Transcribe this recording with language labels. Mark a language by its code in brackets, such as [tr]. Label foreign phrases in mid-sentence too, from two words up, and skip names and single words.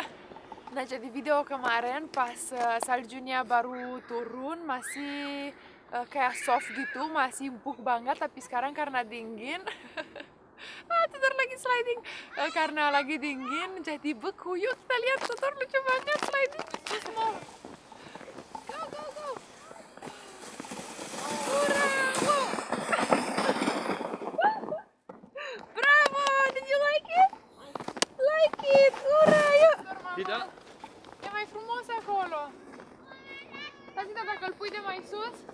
[id] Nah jadi video kemarin pas saljunya baru turun masih kayak soft gitu, masih empuk banget, tapi sekarang karena dingin Tudor lagi sliding karena lagi dingin jadi beku. Yuk kita lihat, Tudor lucu banget sliding. [en] Go. Hurra! Bravo! Did you like it? Like it! [id] Hurra! Yuk! Tidak. [ro] E mai frumos acolo. Tati, dacă îl pui de mai sus?